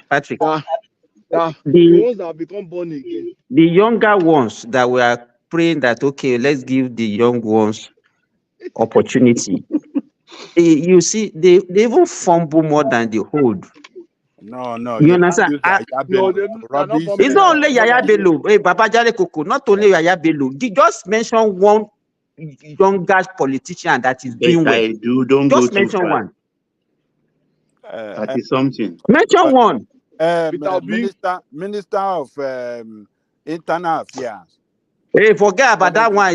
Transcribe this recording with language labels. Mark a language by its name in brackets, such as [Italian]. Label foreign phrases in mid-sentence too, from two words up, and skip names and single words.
[English] Yeah, the The ones that have become born again. the younger ones that we are praying that okay, let's give the young ones opportunity. You see, they even fumble more than the old. No, You they understand? use Yahaya Bello to rubbish. It's not only Yahaya Bello, [Yoruba] Baba Jare [English] Koko, not only Yahaya Bello. Just mention one younger politician that is doing well. Don't go Just too mention far. one. 30 something. Mention one. Minister of Internal Affairs. Hey, forget about that one.